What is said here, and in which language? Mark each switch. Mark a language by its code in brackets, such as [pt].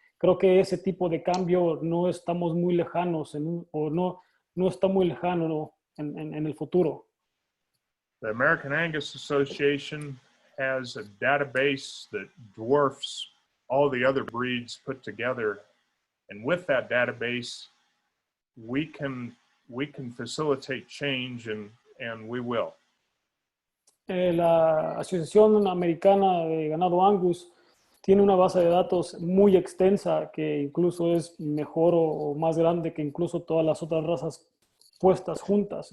[es] Creo que ese tipo de cambio no estamos muy lejanos no está muy lejano en el futuro. [en] The American Angus Association has a database that dwarfs all the other breeds put together. And with that database, we can facilitate change and we will. [es] La Asociación Americana de Ganado Angus tiene una base de datos muy extensa que incluso es mejor o más grande que incluso todas las otras razas puestas juntas.